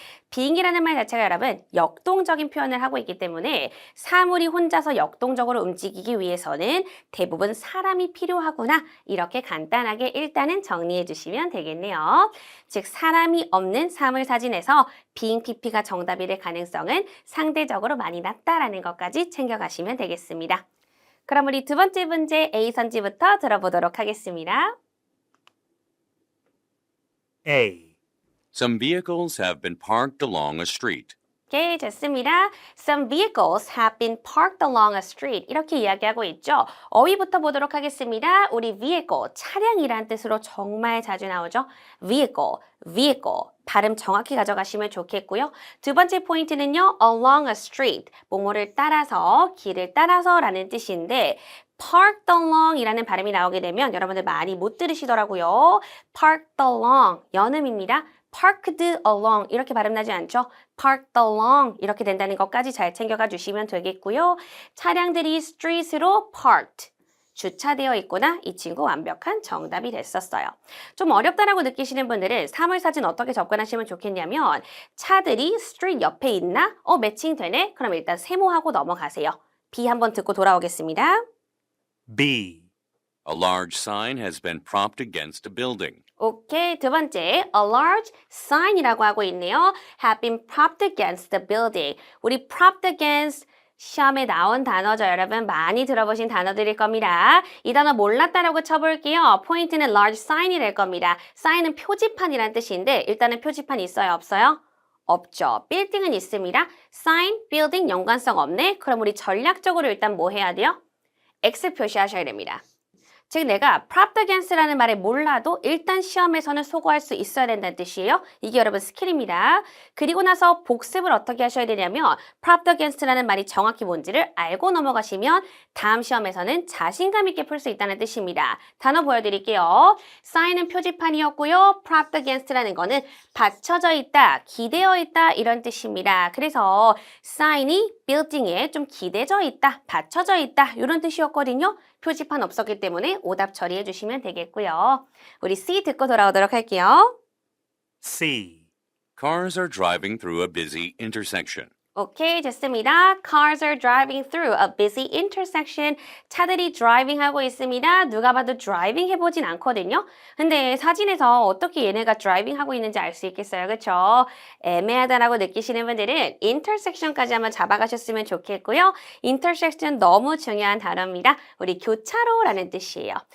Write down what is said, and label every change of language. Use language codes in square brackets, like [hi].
[ko] being이라는 말 자체가 여러분 역동적인 표현을 하고 있기 때문에 사물이 혼자서 역동적으로 움직이기 위해서는 대부분 사람이 필요하구나 이렇게 간단하게 일단은 정리해 주시면 되겠네요. 즉 사람이 없는 사물 사진에서 being PP가 정답이 될 가능성은 상대적으로 많이 낮다라는 것까지 챙겨가시면 되겠습니다. 그럼 우리 두 번째 문제 A 선지부터 들어보도록 하겠습니다. [en] A, Some vehicles have been parked along a street. [ko] 오케이, 좋습니다. [en] Some vehicles have been parked along a street. [ko] 이렇게 이야기하고 있죠. 어휘부터 보도록 하겠습니다. 우리 vehicle, 차량이란 뜻으로 정말 자주 나오죠. [en] vehicle. [ko] 발음 정확히 가져가시면 좋겠고요. 두 번째 포인트는요. [en] along a street, [ko] 뭐뭐를 따라서, 길을 따라서라는 뜻인데 [en] parked along [ko] 이라는 발음이 나오게 되면 여러분들 많이 못 들으시더라고요. [en] parked along, [ko] 연음입니다. [en] parked along [ko] 이렇게 발음 나지 않죠? [en] parked along [ko] 이렇게 된다는 것까지 잘 챙겨가 주시면 되겠고요. 차량들이 street으로 parked 주차되어 있구나. 이 친구 완벽한 정답이 됐었어요. 좀 어렵다라고 느끼시는 분들은 사물사진 어떻게 접근하시면 좋겠냐면 차들이 street 옆에 있나? 매칭되네? 그럼 일단 세모하고 넘어가세요. B 한번 듣고 돌아오겠습니다. [en] B, A large sign has been propped against a building. [ko] 오케이, 두 번째, [en] a large sign [ko] 이라고 하고 있네요. [en] have been propped against the building. [ko] 우리 [en] propped against [ko] 시험에 나온 단어죠. 여러분 많이 들어보신 단어들일 겁니다. 이 단어 몰랐다라고 쳐볼게요. 포인트는 large sign이 될 겁니다. sign은 표지판이라는 뜻인데 일단은 표지판 있어요? 없어요? 없죠. 빌딩은 있습니다. sign, building 연관성 없네? 그럼 우리 전략적으로 일단 뭐 해야 돼요? X 표시하셔야 됩니다. 즉 내가 [en] propped against [ko] 라는 말을 몰라도 일단 시험에서는 소거할 수 있어야 된다는 뜻이에요. 이게 여러분 스킬입니다. 그리고 나서 복습을 어떻게 하셔야 되냐면 [en] propped against [ko] 라는 말이 정확히 뭔지를 알고 넘어가시면 다음 시험에서는 자신감 있게 풀 수 있다는 뜻입니다. 단어 보여드릴게요. sign은 표지판이었고요. [en] propped against [ko] 라는 거는 받쳐져 있다, 기대어 있다 이런 뜻입니다. 그래서 sign이 building에 좀 기대져 있다, 받쳐져 있다 이런 뜻이었거든요. 표지판 없었기 때문에 오답 처리해 주시면 되겠고요. 우리 C 듣고 돌아오도록 할게요. [en] C, Cars are driving through a busy intersection. [ko] 오케이, 좋습니다. [en] Cars are driving through a busy intersection. [ko] 차들이 driving 하고 있습니다. 누가 봐도 driving 해보진 않거든요. 근데 사진에서 어떻게 얘네가 driving 하고 있는지 알 수 있겠어요. 그쵸? 애매하다라고 느끼시는 분들은 intersection까지 한번 잡아가셨으면 좋겠고요. intersection 너무 중요한 단어입니다. 우리 교차로라는 뜻이에요.